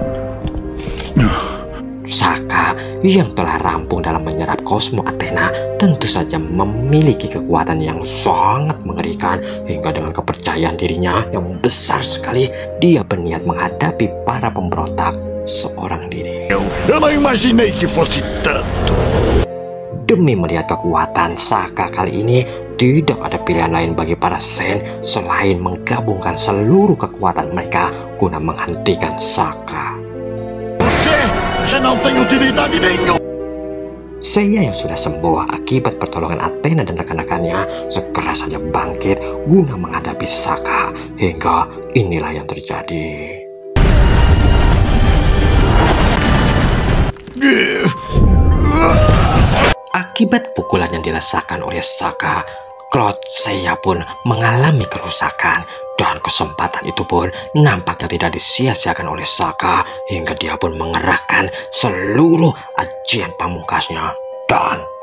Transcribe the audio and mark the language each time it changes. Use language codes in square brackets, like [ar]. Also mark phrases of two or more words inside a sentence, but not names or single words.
[id] Sokka yang telah rampung dalam menyerap Cosmo Athena tentu saja memiliki kekuatan yang sangat mengerikan, hingga dengan kepercayaan dirinya yang besar sekali, dia berniat menghadapi para pemberontak seorang diri. [pt] Eu não imaginei que fosse tanto. [id] Demi melihat kekuatan Sokka kali ini, tidak ada pilihan lain bagi para Sen selain menggabungkan seluruh kekuatan mereka guna menghentikan Sokka. [pt] Já não tem utilidade nenhuma. [id] Seiya yang sudah sembuh akibat pertolongan Athena dan rekan-rekannya segera saja bangkit guna menghadapi Sokka, hingga inilah yang terjadi. Akibat pukulan yang dirasakan oleh Sokka, Cloud Seiya pun mengalami kerusakan, dan kesempatan itu pun nampaknya tidak disia-siakan oleh Sokka, hingga dia pun mengerahkan seluruh ajian pamungkasnya dan